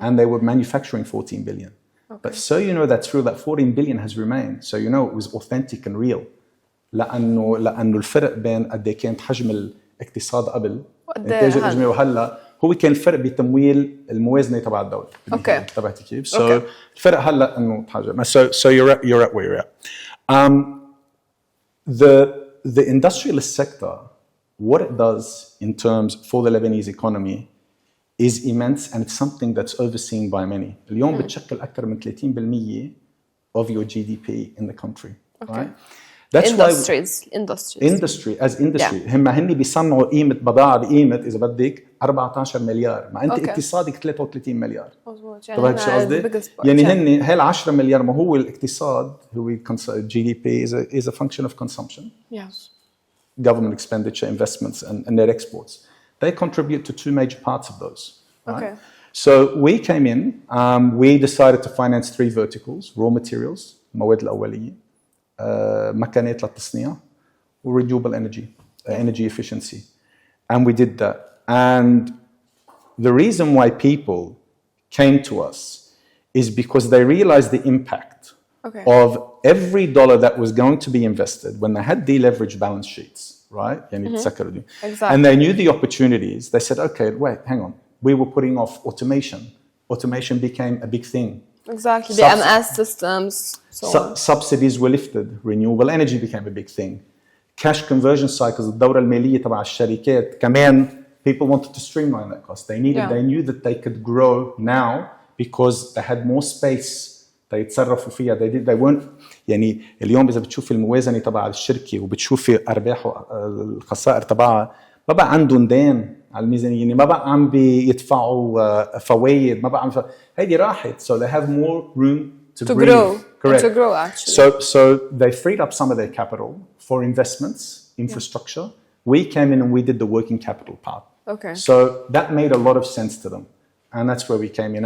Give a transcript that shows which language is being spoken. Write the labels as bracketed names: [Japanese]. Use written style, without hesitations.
[English] And they were manufacturing 14 billion. Okay. But so that's true, that 14 billion has remained. So it was authentic and real. [Arabic] لأنه الفرق بين قد كانت حجم الاقتصاد قبل إنتاج الإجمالي وهلا هو كان الفرق بتمويل الموازنة تبع الدولة. [English] Okay. [Arabic] تبعتي كيف؟ So الفرق هلا إنه تحجم. [English] So you're at where you're at. The industrialist sector, what it does in terms for the Lebanese economy is immense, and it's something that's overseen by many. [Arabic] اليوم بتشكل أكثر من [English] 30% of your GDP in the country. Okay. Right? That's industry as industry. [Arabic] هن بيصنعوا قيمة بضاعة بقيمة إذا بدك 14 مليار، مع أنت اقتصادك 33 مليار. مظبوط. يعني هن هال 10 مليار ما هو الاقتصاد هو GDP [English] is a function of consumption. Yes. Government expenditure, investments, and net exports. They contribute to two major parts of those. Right? Okay. So we came in, we decided to finance 3 verticals: raw materials, [Arabic] مواد الأولية, مكانات للتصنيع, [English] renewable energy efficiency. And we did that. And the reason why people came to us is because they realized the impact of every dollar that was going to be invested when they had deleveraged balance sheets, right? Exactly. And they knew the opportunities. They said, okay, wait, hang on. We were putting off automation. Automation became a big thing. Exactly. The MS systems. Subsidies were lifted. Renewable energy became a big thing. Cash conversion cycles, [Arabic] الدورة المالية تبع الشركات كمان, [English] people wanted to streamline that cost. They knew that they could grow now because they had more space [Arabic] يتصرفوا فيها. [English] they weren't [Arabic] يعني اليوم إذا بتشوفي الموازنة تبع الشركة وبتشوفي أرباح الخسائر تبعها، ما بقى عندهم دين على الميزانية، يعني ما بقى عم بيدفعوا فوائد، ما بقى عم هيدي راحت. [English] So they have more room to breathe. grow. Correct. And to grow actually. So they freed up some of their capital for investments, infrastructure. We came in and we did the working capital part. Okay. So that made a lot of sense to them. And that's where we came in.